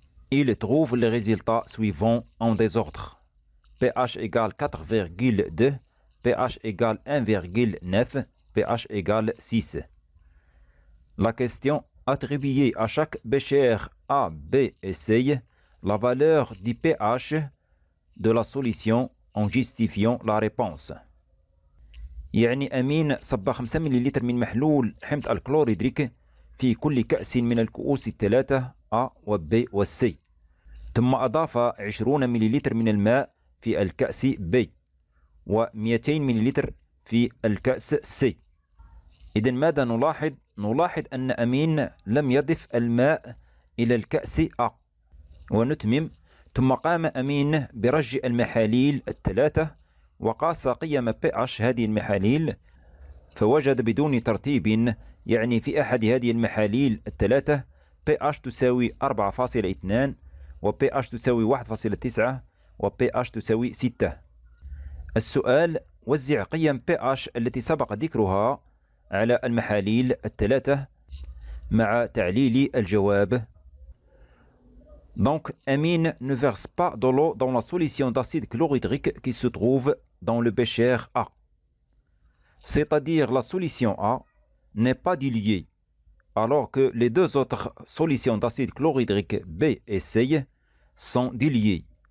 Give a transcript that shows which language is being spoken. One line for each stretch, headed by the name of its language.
French: Il trouve les résultats suivants en désordre. pH égale 4,2, pH égale 1,9, pH égale 6. La question: attribuer à chaque bécher A, B et C la valeur du pH de la solution en justifiant la réponse.
Arabic: يعني أمين صب 5 ملل من محلول حمض الكلوريدريك في كل كأس من الكؤوس الثلاثة A و B و C، ثم أضاف 20 ملل من الماء في الكأس B و200 ملل في الكأس C. إذن ماذا نلاحظ؟ نلاحظ أن أمين لم يضف الماء إلى الكأس A. ونتمم: ثم قام أمين برج المحاليل الثلاثة وقاس قيم pH هذه المحاليل، فوجد بدون ترتيب، يعني في أحد هذه المحاليل الثلاثة pH تساوي 4.2 و pH تساوي 1.9 و pH تساوي 6. السؤال: وزع قيم pH التي سبق ذكرها على المحاليل الثلاثة مع تعليل الجواب.
French: Donc, Amine ne verse pas de l'eau dans la solution d'acide chlorhydrique qui se trouve dans le bécher A. C'est-à-dire la solution A n'est pas diluée, alors que les deux autres solutions d'acide chlorhydrique B et C sont diluées.